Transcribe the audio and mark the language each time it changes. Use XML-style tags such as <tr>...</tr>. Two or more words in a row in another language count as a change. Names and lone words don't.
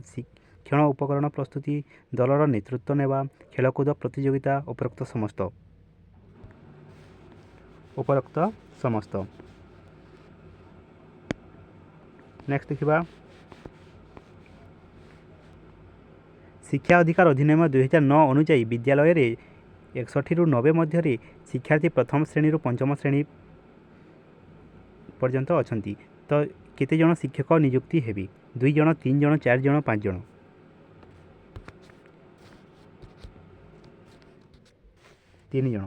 <or>ଶିକ୍ଷଣ ଉପକରଣ ପ୍ରସ୍ତୁତି, ଦଳର ନେତୃତ୍ୱ ନେବା, ଖେଳକୁଦ ପ୍ରତିଯୋଗିତା, ଉପରୋକ୍ତ ସମସ୍ତ। ନେକ୍ସଟ୍ ଦେଖା, ଶିକ୍ଷା ଅଧିକାର ଅଧିନିୟମ 2009 ଅନୁଯାୟୀ ବିଦ୍ୟାଳୟରେ 61ରୁ 90 ମଧ୍ୟରେ ଶିକ୍ଷାର୍ଥୀ ପ୍ରଥମ ଶ୍ରେଣୀରୁ ପଞ୍ଚମ ଶ୍ରେଣୀ ପର୍ଯ୍ୟନ୍ତ ଅଛନ୍ତି। ତ କେତେ ଜଣ ଶିକ୍ଷକ ନିଯୁକ୍ତି ହେବେ? 2 ଜଣ, 3 ଜଣ, 4 ଜଣ, 5 ଜଣ? 3 ଜଣ।</or>